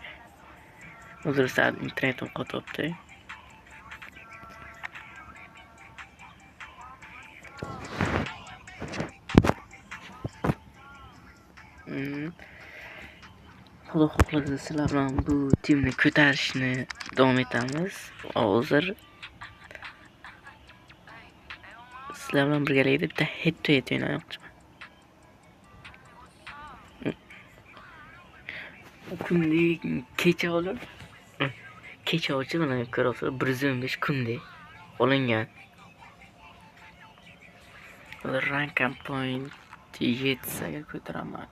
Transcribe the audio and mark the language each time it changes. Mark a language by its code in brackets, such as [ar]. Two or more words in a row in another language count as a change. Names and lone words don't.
[uz] Hozir saat internetim qotyapti. Xudo xohlasa sizlar bilan bu timni ko'tarishni davom etamiz. Hozir sizlar bilan birgalikda bitta [en] head to head [uz] o'ynamoqchiman. Kunlik kecha olib, kecha ochib mana ko'rasiz 115 kunlik olingan. Hozir [en] rank point [uz] yetsaga ko'taraman.